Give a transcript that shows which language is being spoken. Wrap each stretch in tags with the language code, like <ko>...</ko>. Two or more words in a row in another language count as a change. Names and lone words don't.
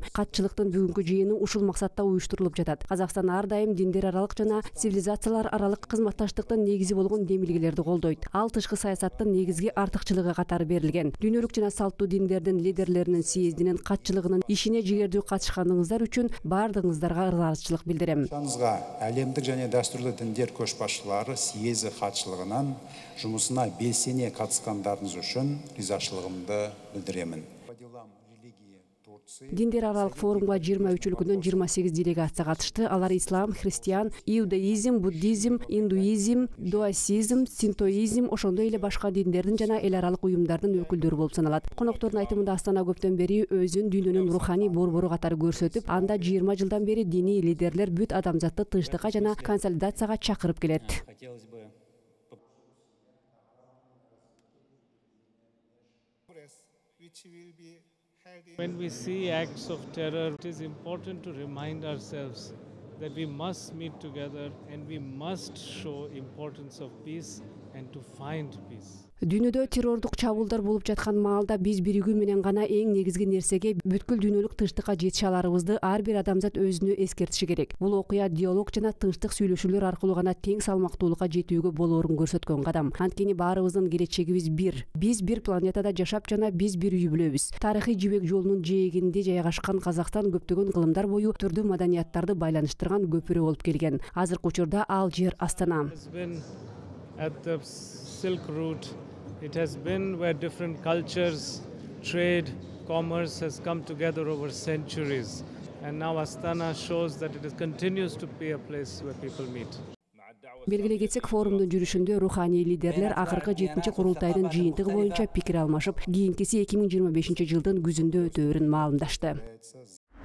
<ky>Катчылыктын бүгүнкү жыйыны ушул максатта уюштурулуп жатат. Казакстан ар дайым диндер аралык жана цивилизациялар аралык кызматташтыктын негизи болгон демилгелерди колдойт. Ал тышкы саясаттын негизги артыкчылыгы катары берилген. Дүйнөлүк жана салттуу диндердин лидерлеринин съездинин катчылыгынын ишине жигердүү катышканыңыздар үчүн баардыгыңыздарга ырзачылык билдирем.</ky> <kk>Әлемдік және дәстүрлі диндер көшбасшылары съезі хатшылығынан жұмысына белсене қатысқандарыңыз үшін ризашылығымды білдіремін.</kk> <ky>Диндер аралык форумга 23 өлкөдөн 28 делегация катышты. Алар ислам, христиан, иудаизм, буддизм, индуизм, дуасизм, синтоизм, ошондой эле башка диндердин жана эл аралык уюмдардын өкүлдөрү болуп саналат. Коноктордун айтымында Астана көптөн бери өзүн дүйнөнүн руханий борбору катары көрсөтүп, анда 20 жылдан бери диний лидерлер бүт адамзатты тынчтыкка жана консолидацияга чакырып келет.</ky> <en>When we see acts of terror, it is important to remind ourselves that we must meet together and we must show importance of peace and to find peace.</en> <ky>Дүйнөдө террордук чабуулдар болуп жаткан маалда биз биригүү менен гана эң негизги нерсеге бүткүл дүйнөлүк тынчтыкка жетише аларыбызды ар бир адамзат өзүнө эскертиши керек. Бул окуя диалог жана тынчтык сүйлөшүүлөр аркылуу гана тең салмактуулукка жетүүгө болоорун көрсөткөн кадам. Анткени баарыбыздын келечегибиз бир. Биз бир планетада жашап жана биз бир үй бүлөбүз. Тарыхый жибек жолунун жээгинде жайгашкан Казакстан көптөгөн кылымдар бою түрдүү маданияттарды байланыштырган көпүрө болуп келген. Азыркы учурда ал жер Астана.</ky> <en>At the Silk Route, it has been where different cultures, trade, commerce has come together over centuries. And now Astana shows that it continues to be a place where people meet.</en> <ky>Белгилей кетсек, форумдун жүрүшүндө руханий лидерлер акыркы 7-чи курултайдын жыйынтыгы боюнча пикир алмашып, кийинкиси 2025 жылдын күзүндө өтөөрүн маалымдашты.</ky>